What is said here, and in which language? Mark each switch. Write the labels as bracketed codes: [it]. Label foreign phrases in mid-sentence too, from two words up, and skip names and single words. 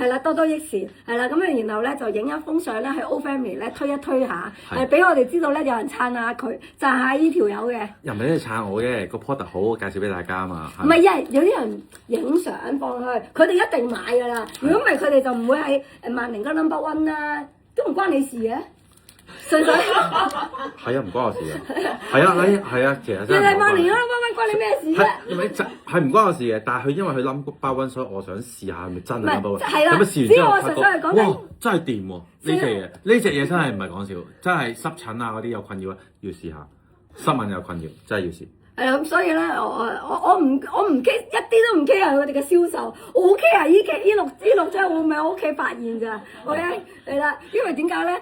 [yue] 係啦，多益善，係啦，咁啊然後咧就影一封相咧喺 O Family 咧推一推下，俾我哋知道咧有人撐下佢，讚下呢條友嘅。又唔係你撐我嘅，個 product 好，介紹俾大家啊嘛。唔係，有啲人影相放去，佢哋一定買㗎啦。如果唔係，佢哋就唔會喺萬寧嘅 [en] number one [yue] 啦，都唔關你事嘅。純粹係啊，唔關我事啊。係啊，其實真係。你萬年啦，關你咩事啫？因為係唔關我事嘅，但係佢因為佢 [en] number one， [yue] 所以我想試下係咪真係 [en] number one。 [yue] 係啦，咁試完之後我純粹係講緊，哇，真係掂喎！呢隻嘢真係唔係講笑，真係濕疹啊嗰啲有困擾咧，要試下。濕疹有困擾，真係要試。係啊，咁所以咧，我唔 care，一啲都唔 care 佢哋嘅銷售，我好 care 呢六張會唔會喺屋企發現咋 ？OK 係啦，因為點解咧？